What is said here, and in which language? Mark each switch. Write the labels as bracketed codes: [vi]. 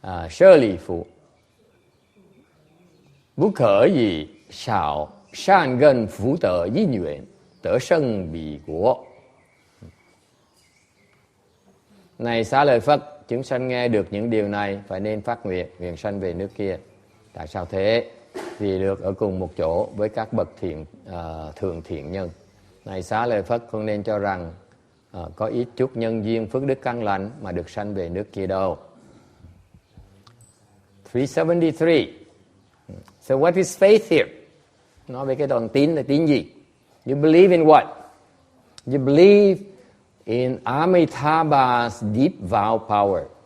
[zh] 舍利弗，不可以少善根福德因缘，得胜彼國。 [vi] Này xá lợi Phật, chúng sanh nghe được những điều này phải nên phát nguyện, nguyện sanh về nước kia. Tại sao thế? Vì được ở cùng một chỗ với các bậc thượng thiện nhân. Này xá lợi Phất, không nên cho rằng có ít chút nhân duyên phước đức căn lành mà được sanh về nước kia đâu. [en] 373. So what is faith here? [vi] Nói về cái đoạn tín là tín gì? [en] You believe in what? You believe in Amitabha's deep vow power.